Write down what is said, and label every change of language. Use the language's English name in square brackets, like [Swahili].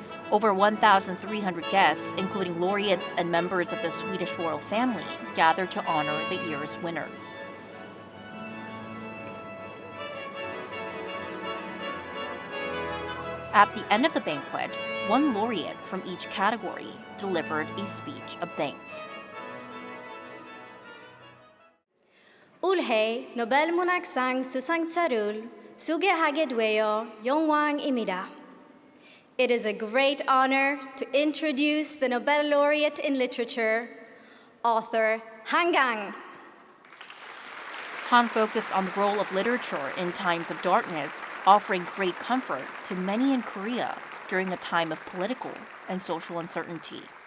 [English] Over 1,300 guests, including laureates and members of the Swedish royal family, gathered to honor the year's winners. At the end of the banquet, one laureate from each category delivered a speech of thanks. [Korean] 올해 노벨문학상 수상자를 소개하게 되어 영광입니다. [English] It is a great honor to introduce the Nobel laureate in literature, author Kang. Han focused on the role of literature in times of darkness, offering great comfort to many in Korea during a time of political and social uncertainty.